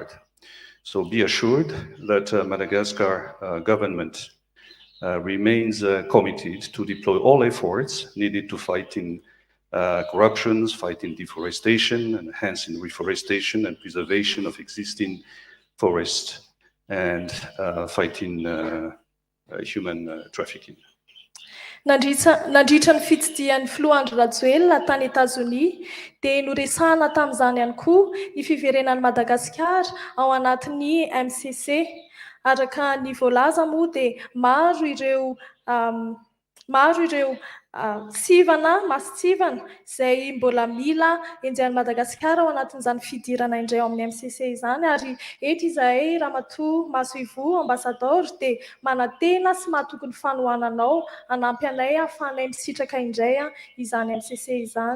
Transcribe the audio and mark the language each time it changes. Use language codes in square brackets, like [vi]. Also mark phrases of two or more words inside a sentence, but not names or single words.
[en] So be assured that Madagascar government remains committed to deploy all efforts needed to fight in corruptions, fighting deforestation, enhancing reforestation and preservation of existing forests, and fighting human trafficking. [mg] Nandritra ny fitsidihan'ny filohandro Rajoelina tany Etazonia dia noresahana tamin'izany ihany koa ny fiverenan'i Madagasikara ao anatin'ny MCC. Araka ny voalaza moa dia maro ireo masitsivana izay mbola mila enjehan'i Madagasikara ao anatin'izany fidirana indray ao amin'ny MCC izany, ary eto izahay Ramatoa Masoivo Ambasadaoro dia manantena sy mahatoky ny fanohananao hanampy anay ahafahanay misitraka indray izany MCC izany.